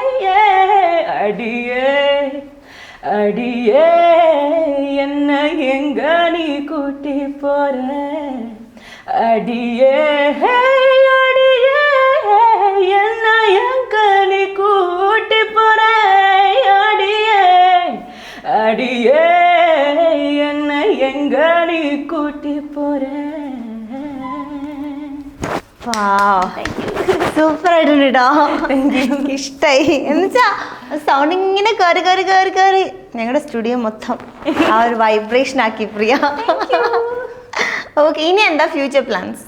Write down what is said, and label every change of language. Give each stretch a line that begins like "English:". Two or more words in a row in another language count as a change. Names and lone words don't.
Tamil: அடியே அடியே என்ன எங்க நீ கூட்டி போற அடியே அடியே என்ன எங்க நீ கூட்டி போற அடியே அடியே என்ன எங்க நீ கூட்டி போற.
Malayalam: സൂപ്പർ ആയിട്ടുണ്ട് കേട്ടോ. ഇഷ്ടായി. എന്നുവെച്ചാ സൗണ്ട് ഇങ്ങനെ കയറി കയറി കയറി കയറി ഞങ്ങളുടെ സ്റ്റുഡിയോ മൊത്തം ആ ഒരു വൈബ്രേഷൻ ആക്കി പ്രിയ. ഓക്കെ, ഇനി എന്താ
English: future plans?